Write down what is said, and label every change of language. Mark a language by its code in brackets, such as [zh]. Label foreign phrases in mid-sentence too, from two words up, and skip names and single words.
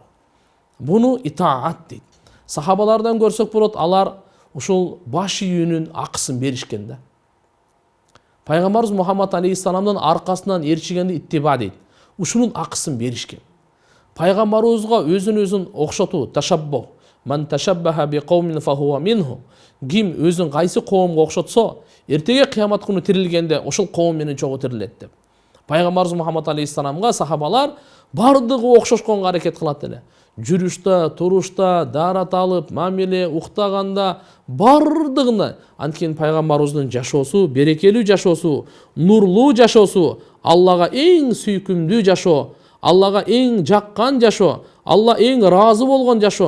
[ky] Буну итаат дейт. Сахабалардан көрсөк болот, алар ушул баш ийүүнүн акысын беришкен да. Пайгамбарыбыз Мухаммад алейхиссаламдын аркасынан ээрчигенди иттиба дейт. Ушунун акысын беришкен. Пайгамбарыбызга өзүн окшотуу, ташаббу. [ar] من تشبه بقوم فهو منه. [ky] Ким өзүн кайсы коомго окшотсо, эртеге кыямат күнү тирилгенде ошол коом менен чогуу тирилет деп. Пайгамбарыбыз Мухаммад алейхиссаламга сахабалар бардыгы окшошконго аракет кылат эле. Жүрүштө, турушта, дарат алып, мамиле, уктаганда бардыгына анткени пайгамбарыбыздын жашоосу, берекелүү жашоосу, нурлуу жашоосу, Аллага эң сүйкүмдүү жашоо, Аллага эң жаккан жашоо, Алла эң ыраазы болгон жашоо.